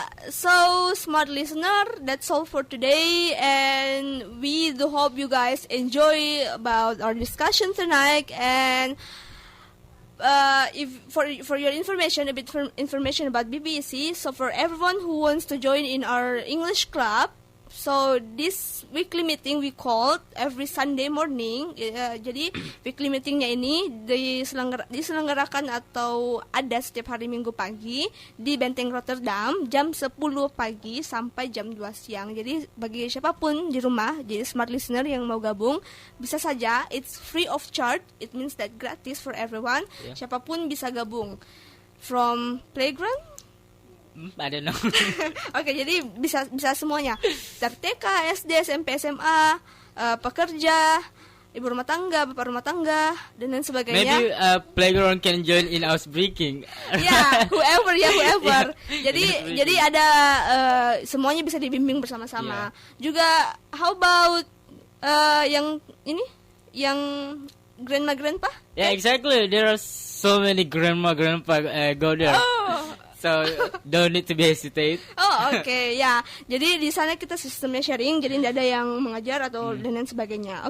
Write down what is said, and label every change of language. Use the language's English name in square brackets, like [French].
[English] So smart listener, that's all for today, and we do hope you guys enjoy about our discussion tonight. And if for your information, a bit information about BPEC. So for everyone who wants to join in our English club, so this weekly meeting we called every Sunday morning. [Indonesian] Jadi weekly meetingnya ini diselenggarakan atau ada setiap hari Minggu pagi di Benteng Rotterdam jam 10 pagi sampai jam 2 siang. Jadi bagi siapapun di rumah, jadi smart listener yang mau gabung, bisa saja. [English] It's free of charge. It means that gratis for everyone. Yeah. [Indonesian] Siapapun bisa gabung. [English] From playground. I don't know. [Indonesian] Oke, jadi bisa semuanya. Dari TK, SD, SMP, SMA, pekerja, ibu rumah tangga, bapak rumah tangga, dan lain sebagainya. [English] Maybe playground can join in house breaking. Ya, whoever. Yeah. [Indonesian] Jadi ada semuanya bisa dibimbing bersama-sama. [English] Yeah. [Indonesian] Juga [English] how about [Indonesian] yang ini, yang grandma. [English] Yeah, exactly. There are so many grandpa go there. Oh. So don't need to be hesitate. [Indonesian] Oh, oke, ya. Jadi di sana kita sistemnya sharing, jadi tidak ada yang mengajar atau dan lain sebagainya.